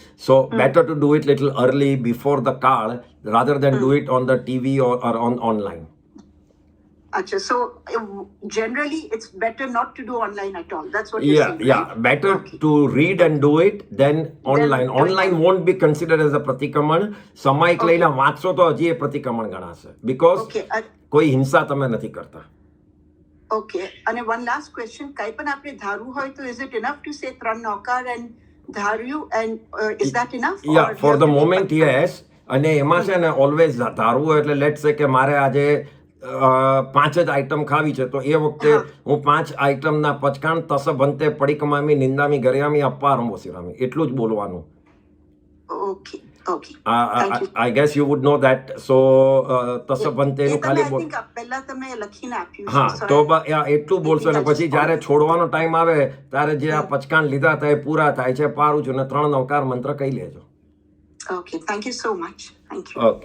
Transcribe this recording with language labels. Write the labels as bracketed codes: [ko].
[en] So better to do it little early before the call rather than do it on the TV or on online. Acha, so generally it's better not to do online at all. That's what you're saying, right? Better to read and do it than online. Online won't be considered as a pratikraman. [gu] Samayik લઈને વાંચશો તો હજી એ પ્રતિક્રમણ ગણાશે [en] because [gu] કોઈ હિંસા તમે નથી કરતા. [en] Okay, [gu] અને [en] one last question, [gu] કંઈ પણ આપણે ધારવું હોય તો [en] is it enough to say 3 નોકાર and [gu] ધાર્યું [en] and is that enough? Yeah, for the moment yes. [gu] અને એમાં છે ને [en] always [gu] ધારવું હોય એટલે [en] let's say [gu] કે મારે આજે 5 જ આઈટમ ખાવી છે તો એ વખતે હું 5 આઈટમના પચકાણ [pra] તસ ભંતે પડીકમામી નિંદામી ગરિયામી અપારંભો સિરામી [gu] એટલું જ બોલવાનું. [en] Okay. I guess you would know that. [gu] So તસ ભંતે નું ખાલી બોલ. પહેલા તમે લખીને આપ્યું છે. હા, તો એટલું બોલશો ને પછી જ્યારે છોડવાનો ટાઈમ આવે ત્યારે જે આ પચકાણ લીધા હતા એ પૂરા થાય છે પારું છું ને 3 નવકાર મંત્ર કહી લેજો. [en] Okay, thank you so much. Thank you.